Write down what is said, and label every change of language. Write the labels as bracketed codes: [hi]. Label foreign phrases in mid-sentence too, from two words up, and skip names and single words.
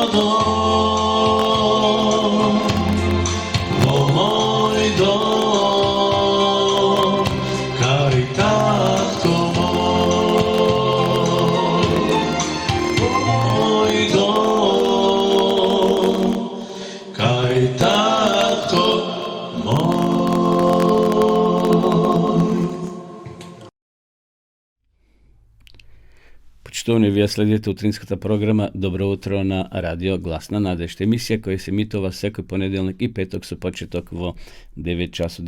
[mk] водом во мој дом, кај татко мој, мој дом, кај татко мој. Почитувани, вие следите утринската програма Добро утро на Радио Гласна надежда. Емисија која се емитува секој понеделник и петок со почеток во 9 часот.